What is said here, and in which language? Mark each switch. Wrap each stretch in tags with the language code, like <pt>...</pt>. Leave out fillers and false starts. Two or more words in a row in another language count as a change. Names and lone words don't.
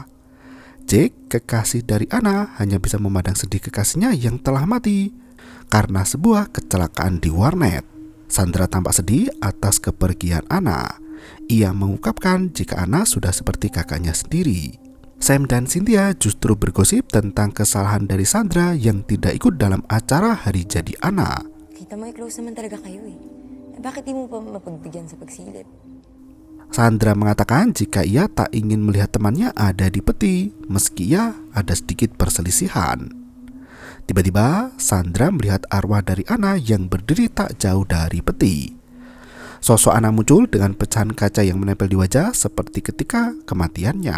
<id>Jake, kekasih dari Ana, hanya bisa memandang sedih kekasihnya yang telah mati karena sebuah kecelakaan di warnet. Sandra tampak sedih atas kepergian Ana. Ia mengungkapkan jika Ana sudah seperti kakaknya sendiri. Sam dan Cynthia justru bergosip tentang kesalahan dari Sandra yang tidak ikut dalam acara hari jadi Ana.</id> <tl>Kita mo close naman talaga kayo eh. Bakit di mo pa mapagbigyan sa pagsilip?</tl> <id>Sandra mengatakan jika ia tak ingin melihat temannya ada di peti, meski ia ada sedikit perselisihan. Tiba-tiba Sandra melihat arwah dari Ana yang berdiri tak jauh dari peti. Sosok Ana muncul dengan pecahan kaca yang menempel di wajah seperti ketika kematiannya.</id>